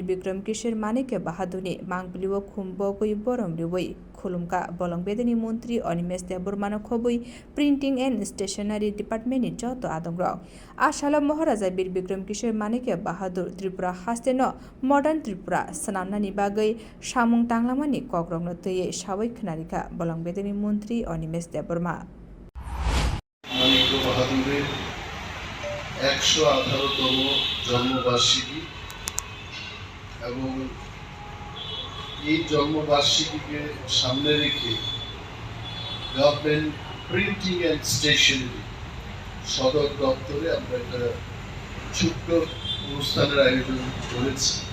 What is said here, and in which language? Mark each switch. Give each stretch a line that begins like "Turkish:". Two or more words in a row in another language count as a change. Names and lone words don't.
Kok Borok: Bikram Kishore Manikya Bahaduni Mangbliwo Khumbo Koi Borombliwoi Khulumka Bolong Bedeni Montri Onimes Debormano Khoboi Printing and Stationery Department ni joto adongrok Ashala Maharaja Bir Bikram Kishore Manikya Bahadur Tripura Hasteno Modern Tripura Sanamnani Bagai Samung Tanglamani Kogrongno Teye Shawai Khnarika Bolong Bedeni Montri Onimes Deborma
Bangla: Manikya Bahadurer 118তম জন্মবার্ষিকী এবং এই জন্মবার্ষিকীকে সামনে রেখে গভর্নমেন্ট প্রিন্টিং অ্যান্ড স্টেশনারি সদর দপ্তরে আমরা একটা ছোট্ট অনুষ্ঠানের আয়োজন করেছি।